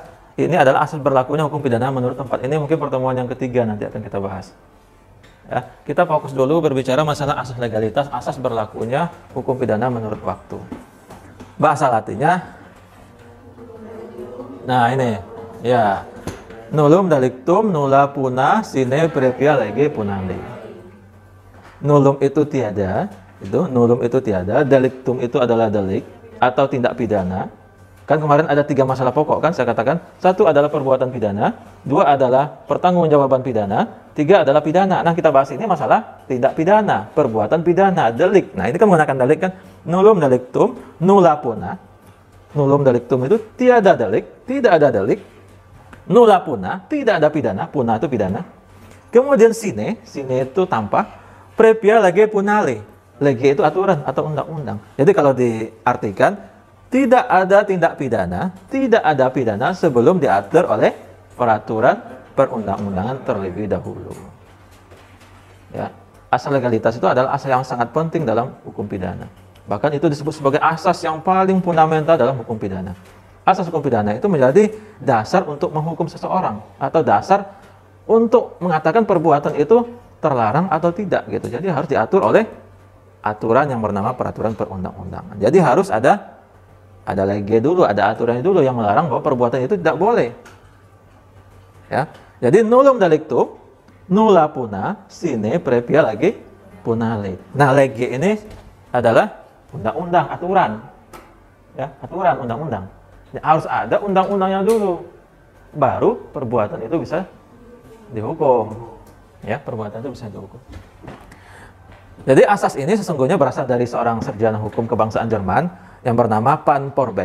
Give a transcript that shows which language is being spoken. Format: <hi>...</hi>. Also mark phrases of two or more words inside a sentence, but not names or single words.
<id>Ini adalah asas berlakunya hukum pidana menurut tempat. Ini mungkin pertemuan yang ketiga nanti akan kita bahas. Ya, kita fokus dulu berbicara masalah asas legalitas, asas berlakunya hukum pidana menurut waktu. Bahasa Latinnya, nah ini, ya,</id> <la>nullum delictum nulla puna sine previa lege punandi.</la> <id>Nullum itu tiada. Nullum itu tiada, delictum itu adalah delik atau tindak pidana. Kan kemarin ada 3 masalah pokok kan saya katakan. 1 adalah perbuatan pidana, 2 adalah pertanggungjawaban pidana, 3 adalah pidana. Nah, kita bahas ini masalah tindak pidana, perbuatan pidana, delik. Nah, ini kan menggunakan delik kan.</id> <la>Nullum delictum nulla puna. Nullum delictum</la> <id>itu tiada delik, tidak ada delik.</id> <la>Nulla puna,</la> <id>tidak ada pidana, puna itu pidana. Kemudian sine itu tanpa,</id> <la>previa lege punale.</la> <id>Lege itu aturan atau undang-undang. Jadi kalau diartikan, tidak ada tindak pidana, tidak ada pidana sebelum diatur oleh peraturan perundang-undangan terlebih dahulu. Ya, asas legalitas itu adalah asas yang sangat penting dalam hukum pidana. Bahkan itu disebut sebagai asas yang paling fundamental dalam hukum pidana. Asas hukum pidana itu menjadi dasar untuk menghukum seseorang atau dasar untuk mengatakan perbuatan itu terlarang atau tidak gitu. Jadi harus diatur oleh aturan yang bernama peraturan perundang-undangan. Jadi harus ada lege dulu, ada aturan dulu yang melarang bahwa perbuatan itu tidak boleh. Ya. Jadi</id> <la>nullum delictum nulla puna sine previa lege punale.</la> <id>Nah, lege ini adalah undang-undang, aturan. Ya, aturan undang-undang. Ya, harus ada undang-undangnya dulu. Baru perbuatan itu bisa dihukum. Ya, perbuatan itu bisa dihukum. Jadi asas ini sesungguhnya berasal dari seorang sarjana hukum kebangsaan Jerman yang bernama Pan Porbet.</id>